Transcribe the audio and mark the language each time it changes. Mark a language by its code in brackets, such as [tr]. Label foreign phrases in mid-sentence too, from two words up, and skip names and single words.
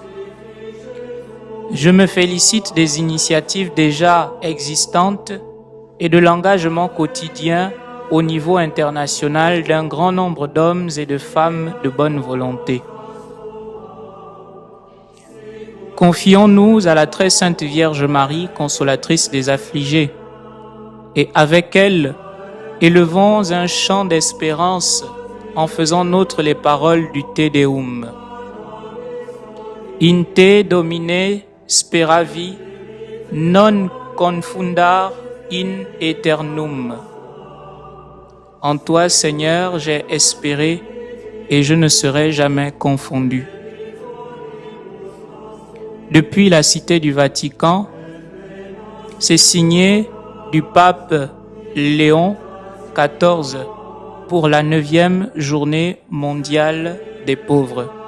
[fr] Je me félicite des initiatives déjà existantes et de l'engagement quotidien au niveau international d'un grand nombre d'hommes et de femmes de bonne volonté. Confions-nous à la très sainte Vierge Marie, consolatrice des affligés, et avec elle, élevons un chant d'espérance en faisant nôtres les paroles du Te Deum. [la] In te Domine speravi, non confundar in aeternum. [fr] En toi, Seigneur, j'ai espéré et je ne serai jamais confondu. Depuis la Cité du Vatican, c'est signé du pape Léon XIV pour la 9e journée mondiale des pauvres.